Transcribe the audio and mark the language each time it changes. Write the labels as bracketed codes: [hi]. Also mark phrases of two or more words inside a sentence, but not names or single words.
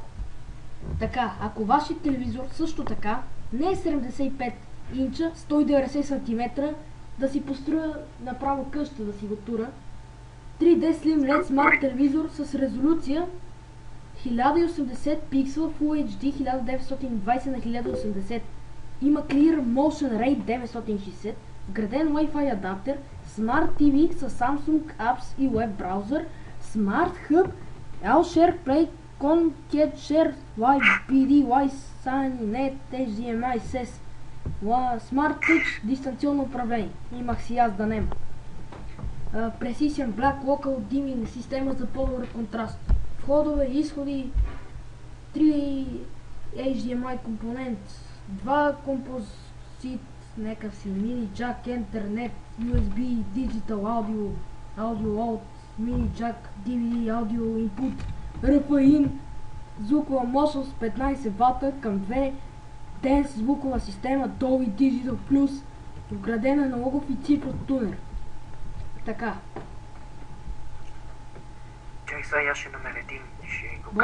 [bg] Така, ако вашият телевизор също така не е 75 инча, 190 см, да си построя направо къща, да си го тура. 3D [en] Slim LED Smart [bg] телевизор с резолюция 1080 пиксела [en] Full HD [bg] 1920 на 1080. Има [en] Clear Motion Rate [bg] 960, вграден Wi-Fi адаптер, [en] Smart TV [bg] с Samsung Apps и Web браузър, [en] Smart Hub, L-Share Play, Concat Share, YPD, Y-Sign, Net, HDMI, SES, Smart Touch, [bg] дистанционно управление. Имах си аз да нема. [en] Precision Black Local Dimming, [bg] система за по-добър контраст. Входове, изходи, 3 HDMI компонент, 2 композит, някакъв си мини джак, интернет, USB, [en] Digital Audio, Audio Out, [bg] мини джак, DVD, аудио input, RF-in, звукова мощност 15 вата към 2, Dance звукова система Dolby Digital Plus, вградена аналогов и цифров тунер. Така. Чай сега я ще намеря един. Ще го